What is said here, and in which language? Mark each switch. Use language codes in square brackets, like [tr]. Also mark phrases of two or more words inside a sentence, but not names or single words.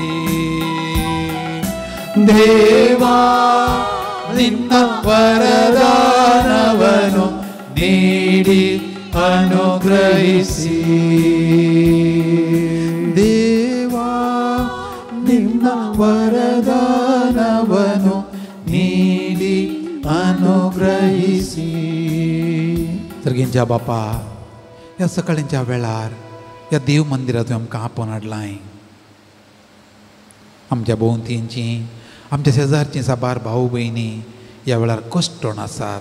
[kn] ದೇವಾ ನಿಮ್ಮ ವರದಾನವನ್ನು ನೀಡಿ ಅನುಗ್ರಹಿಸಿ. ದೇವಾ ನಿಮ್ಮ ವರದಾನವನ್ನು ನೀಡಿ अनुग्रहिसी. [kok] सर्गींच्या बापा ह्या सकाळींच्या वेळार ह्या देव मंदिरांत तुवें आमकां आपोवन हाडलां. आमच्या भोंवतींची आमच्या शेजारची साबार भाऊ भयणी ह्या वेळार कश्टोन आसात.